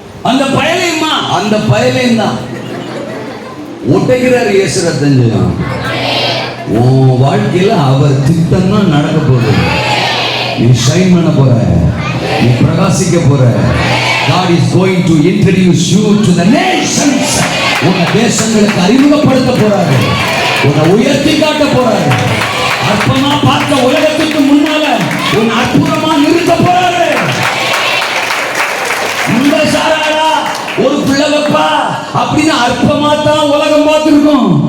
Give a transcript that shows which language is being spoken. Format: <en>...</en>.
<ta>அந்த பயலையுமா, அந்த பயலையும் தான் ஒட்டைகிறார் இயேசு ரத்தம். உன் வாழ்க்கையில அவர் திட்டம் தான் நடக்க போகுது. நீ ஷைன் பண்ண போற, நீ பிரகாசிக்க போற.</ta> <en>God is going to introduce you to the nations.</en> <ta>உன்னை தேசங்களுக்கு அறிமுகப்படுத்த போறாரு, உன்னை உயர்த்தி காட்ட போறாரு. அற்பமா பார்த்த உலகத்துக்கு முன்னால உன்னை அற்புதமா நிறுத்த போறாரு. இந்த சாராடா ஒரு பிள்ளை வைப்பா அப்படின்னு அற்பமா தான் உலகம் பார்த்திருக்கோம்.</ta>